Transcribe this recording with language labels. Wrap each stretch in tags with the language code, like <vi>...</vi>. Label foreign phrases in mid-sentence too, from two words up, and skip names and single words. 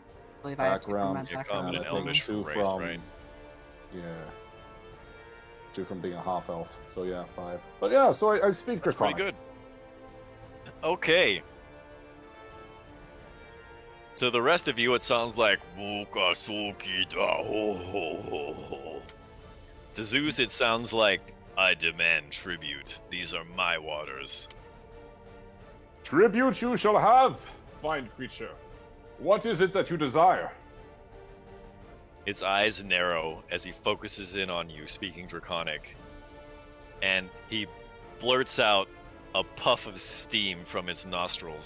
<en>I believe I have 2 from my background, Yeah, common and and I think elvish 2 for race, from right? yeah, 2 from being a half elf. So yeah, 5. But yeah, so I speak That's pretty Draconic. good. Okay. To the rest of you, it sounds like "Mukasuki da ho ho ho ho." To Zeus, it sounds like "I demand tribute. These are my waters." Tribute you shall have, fine creature. What is it that you desire? His eyes narrow as he focuses in on you, speaking Draconic, and he blurts out a puff of steam from his nostrils.</en>